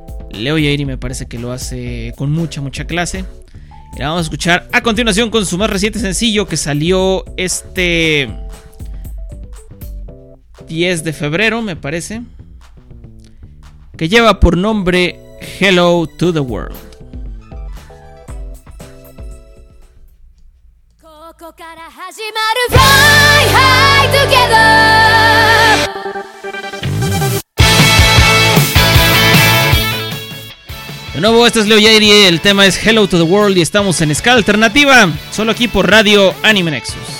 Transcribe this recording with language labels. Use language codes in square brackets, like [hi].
[es] Leo Yeiri me parece que lo hace con mucha, mucha clase. Y la vamos a escuchar a continuación con su más reciente sencillo, que salió este 10 de febrero, me parece, que lleva por nombre Hello to the World. [ja] ここから始まる [en] Fly High Together。 [es] De nuevo, este es Leo Yairi, el tema es Hello to the World y estamos en Escala Alternativa, solo aquí por Radio Anime Nexus.